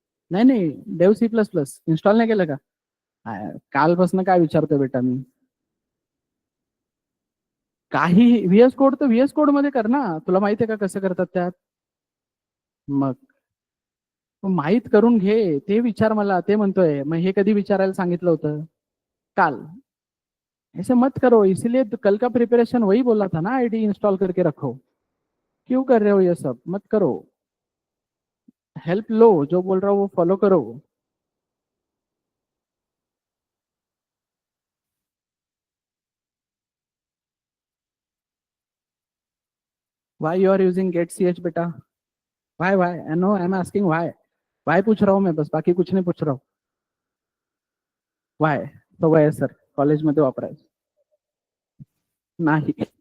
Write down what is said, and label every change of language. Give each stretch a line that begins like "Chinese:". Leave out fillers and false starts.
Marathi: नाही नाही, डेव C++ इन्स्टॉल नाही केलं का? कालपासून काय विचारतोय बेटा मी? काही VS कोड तर VS कोड मध्ये कर ना, तुला माहिती आहे का कसं करतात त्यात? मग माहित करून घे, ते विचार मला, ते म्हणतोय मग हे कधी विचारायला सांगितलं होतं? काल।
Hindi: ऐसे मत करो, इसीलिए तो कल का प्रिपरेशन वही बोला था ना, आईडी इंस्टॉल करके रखो। क्यों कर रहे हो ये सब? मत करो। हेल्प लो, जो बोल रहा हूँ वो फॉलो करो।
English: Why you are using get ch बेटा? Why no, I am asking why.
Hindi: Y पूछ रहा हूँ मैं, बस बाकी कुछ नहीं पूछ रहा हूँ।
Marathi: वाय तो वाय सर कॉलेजमध्ये वापरायचं नाही।